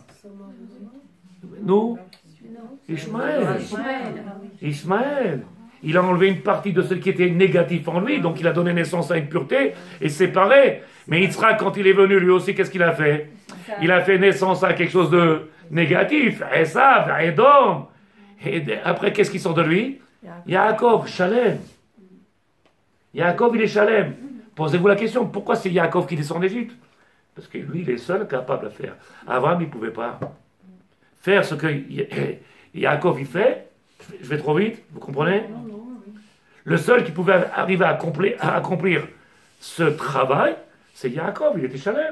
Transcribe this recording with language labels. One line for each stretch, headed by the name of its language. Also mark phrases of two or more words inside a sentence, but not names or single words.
French: Nous? Ishmaël. Il a enlevé une partie de ce qui était négatif en lui, donc il a donné naissance à une pureté et séparé. Mais Yitzhak, quand il est venu, lui aussi, qu'est-ce qu'il a fait? Il a fait naissance à quelque chose de négatif. Esav, Edom. Et après, qu'est-ce qui sort de lui? Yaakov, Shalem. Yaakov, il est Shalem. Posez-vous la question, pourquoi c'est Yaakov qui descend d'Égypte? Parce que lui, il est seul capable de faire. Abraham, il ne pouvait pas faire ce que Yaakov, il fait. Je vais trop vite, vous comprenez? Le seul qui pouvait arriver à accomplir ce travail, c'est Yaakov, il était Shalem.